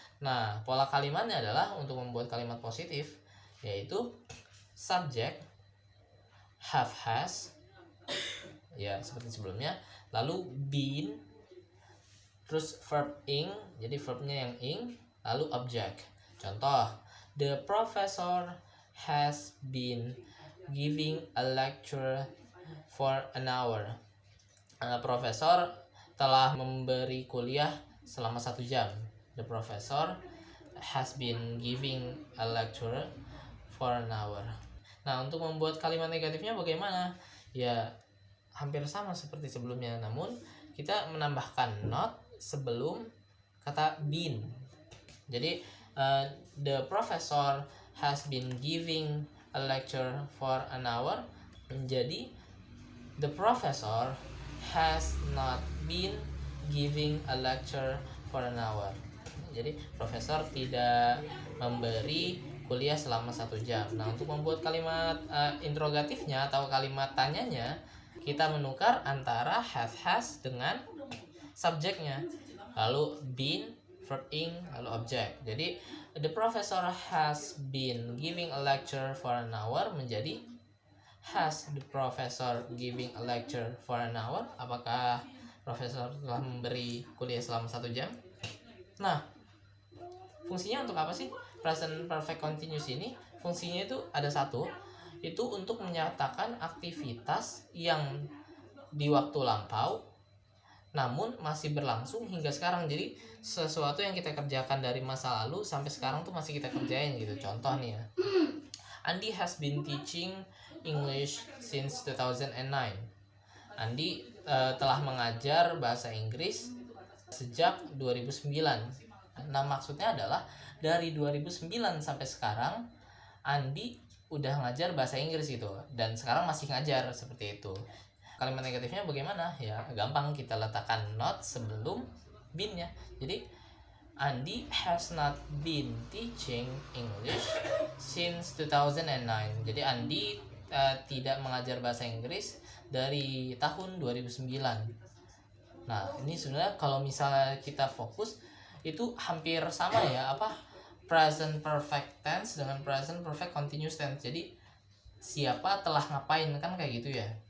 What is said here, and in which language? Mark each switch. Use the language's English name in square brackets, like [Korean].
[Indonesian] Nah, pola kalimatnya adalah untuk membuat kalimat positif, yaitu subject have, has, ya seperti sebelumnya, lalu been, terus verb ing, jadi verbnya yang ing, lalu object. Contoh, [English] the professor has been giving a lecture for an hour. [Indonesian] Profesor telah memberi kuliah selama 1 jam. [English] The professor has been giving a lecture for an hour. [Indonesian] Nah, untuk membuat kalimat negatifnya bagaimana? Ya, hampir sama seperti sebelumnya, namun kita menambahkan not sebelum kata been. Jadi, [English] the professor has been giving a lecture for an hour [Indonesian] menjadi [English] the professor has not been giving a lecture for an hour. [Indonesian] Jadi profesor tidak memberi kuliah selama 1 jam. Nah, untuk membuat kalimat interrogatifnya atau kalimat tanyanya, kita menukar antara have, has dengan subjeknya, lalu been, verb ing, lalu object. Jadi [English] the professor has been giving a lecture for an hour [Indonesian] menjadi [English] has the professor giving a lecture for an hour. [Indonesian] Apakah profesor telah memberi kuliah selama 1 jam? Nah, fungsinya untuk apa sih present perfect continuous ini? Fungsinya itu ada satu, itu untuk menyatakan aktivitas yang di waktu lampau namun masih berlangsung hingga sekarang. Jadi sesuatu yang kita kerjakan dari masa lalu sampai sekarang tuh masih kita kerjain gitu. Contoh nih ya, [English] Andi has been teaching English since 2009. [Indonesian] Andi telah mengajar bahasa Inggris sejak 2009. Nah, maksudnya adalah dari 2009 sampai sekarang Andi udah ngajar bahasa Inggris gitu, dan sekarang masih ngajar, seperti itu. Kalimat negatifnya bagaimana? Ya gampang, kita letakkan not sebelum been-nya. Jadi [English] Andi has not been teaching English since 2009. [Indonesian] Jadi Andi tidak mengajar bahasa Inggris dari tahun 2009. Nah, ini sebenarnya kalau misalnya kita fokus itu hampir sama ya, present perfect tense dengan present perfect continuous tense. Jadi siapa telah ngapain, kan kayak gitu ya.